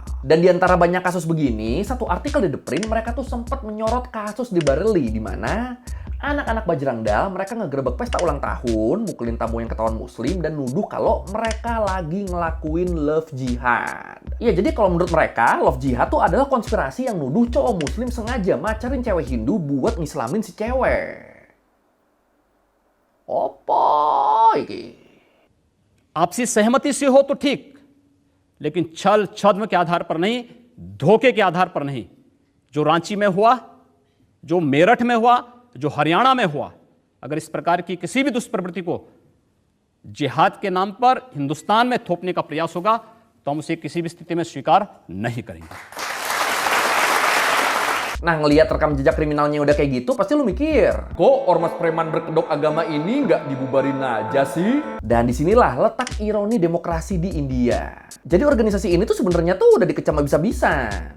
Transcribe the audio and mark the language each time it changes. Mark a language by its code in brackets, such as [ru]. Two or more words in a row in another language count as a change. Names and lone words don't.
[id] Dan di antara banyak kasus begini, satu artikel di The Print mereka tuh sempat menyorot kasus di Bareilly di mana anak-anak Bajrang Dal mereka ngegerebek pesta ulang tahun, mukulin tamu yang ketahuan muslim, dan nuduh kalau mereka lagi ngelakuin [en] love jihad. [id] Iya, jadi kalau menurut mereka, [en] love jihad [id] tuh adalah konspirasi yang nuduh cowok muslim sengaja macarin cewek Hindu buat ngislamin si cewek. [jv] Apa iki? [hi] आपसी सहमति से हो तो ठीक, लेकिन छल छद्म के आधार पर नहीं, धोखे के आधार पर नहीं। जो रांची में हुआ, जो मेरठ में हुआ, जो हरियाणा में हुआ, अगर इस प्रकार की किसी भी दुष्प्रवृत्ति को जिहाद के नाम पर हिंदुस्तान में थोपने का प्रयास होगा तो हम उसे किसी भी स्थिति में स्वीकार नहीं करेंगे। [id] Nah, ngelihat rekam jejak kriminalnya udah kayak gitu, pasti lu mikir, kok ormas preman berkedok agama ini nggak dibubarin aja sih? Dan disinilah letak ironi demokrasi di India. Jadi organisasi ini tuh sebenarnya tuh udah dikecam habis-habisan.